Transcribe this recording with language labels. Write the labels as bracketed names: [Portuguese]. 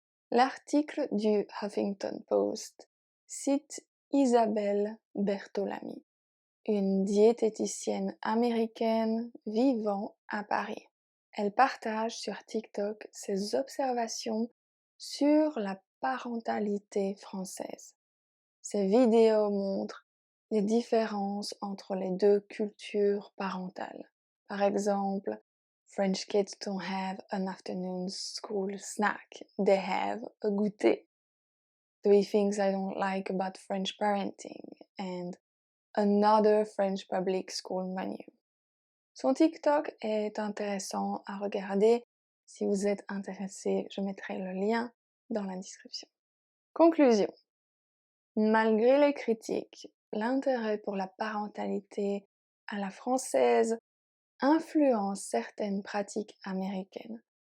[French] L'article du Huffington Post cite Isabelle Bertolami, une diététicienne américaine vivant à Paris. Elle partage sur TikTok ses observations sur la parentalité française. Ces vidéos montrent les différences entre les deux cultures parentales. Par exemple, [English] French kids don't have an afternoon school snack, they have a goûter. 3 things I don't like about French parenting and another French public school menu. [French] Son TikTok est intéressant à regarder. Si vous êtes intéressé, je mettrai le lien dans la description. Conclusion. Malgré les critiques, l'intérêt pour la parentalité à la française influence certaines pratiques américaines.